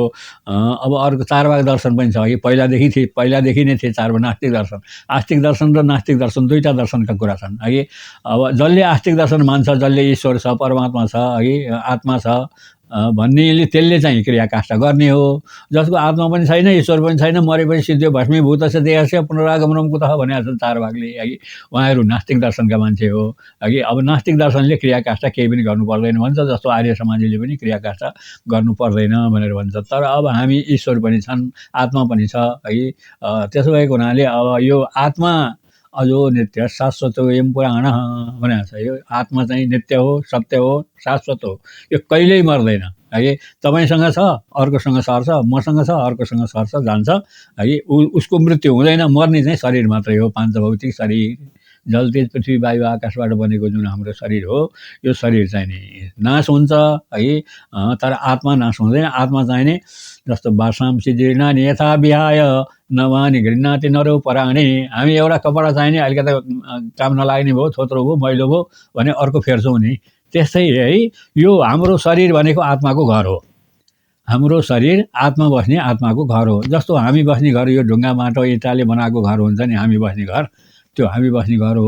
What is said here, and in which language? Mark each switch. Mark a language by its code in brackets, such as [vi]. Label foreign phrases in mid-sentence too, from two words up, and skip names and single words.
[ne] अब अर्को चारवाक दर्शन पनि छ कि पहिलादेखि नै थिए चारवाक नास्तिक दर्शन। आस्तिक दर्शन र नास्तिक दर्शन दुईटा दर्शनका कुरा छन् है। अब जसले आस्तिक दर्शन मान्छ, जसले ईश्वर छ, परमात्मा छ है, आत्मा छ भन्नेले त्यसले चाहिँ क्रियाकाष्ठा गर्ने हो। जसको आत्मा पनि छैन, ईश्वर पनि छैन, मरेपछि सिद्धियो [sa] भस्मीभूतस्य देहस्य पुनरागमनं कुतः [ne] भनेका छन् चारवाकले है। उहाँहरू नास्तिक दर्शनका मान्छे हो है। अब नास्तिक दर्शनले क्रियाकाष्ठा केही पनि गर्नु पर्दैन भन्छ, जस्तो आर्य समाजले पनि क्रियाकाष्ठा गर्नु पर्दैन भनेर भन्छ। तर अब हामी ईश्वर पनि छन्, आत्मा पनि छ है। त्यसो भएको हुनाले अब यो आत्मा [sa] अजो नित्य शाश्वत एवं पुराण [ne] भनेको छ। यो आत्मा चाहिँ नित्य हो, सत्य हो, शाश्वत हो, यो कहिल्यै मर्दैन है। तपाईँसँग छ, अर्कोसँग सर्छ, मसँग छ, अर्कोसँग सर्छ, जान्छ है। उसको मृत्यु हुँदैन, मर्ने चाहिँ शरीर मात्रै हो, पाञ्चभौतिक शरीर, जल तेज पृथ्वी वायु आकाशबाट बनेको जुन हाम्रो शरीर हो, यो शरीर चाहिँ नि नाश हुन्छ है। तर आत्मा नाश हुँदैन। आत्मा चाहिँ नि जस्तो [sa] वासांसि जीर्णानि यथा विहाय नवानि गृह्णाति नरो पराणे। [ne] हामी एउटा कपडा चाहिने अलिकति काम नलाग्ने भयो, थोत्रो भयो, मैलो भयो भने अर्को फेर्छौँ नि, त्यस्तै है यो हाम्रो शरीर भनेको आत्माको घर हो। हाम्रो शरीर आत्मा बस्ने आत्माको घर हो। जस्तो हामी बस्ने घर यो ढुङ्गा माटो इँटाले बनाएको घर हुन्छ नि, हामी बस्ने घर, त्यो हामी बस्ने घर हो।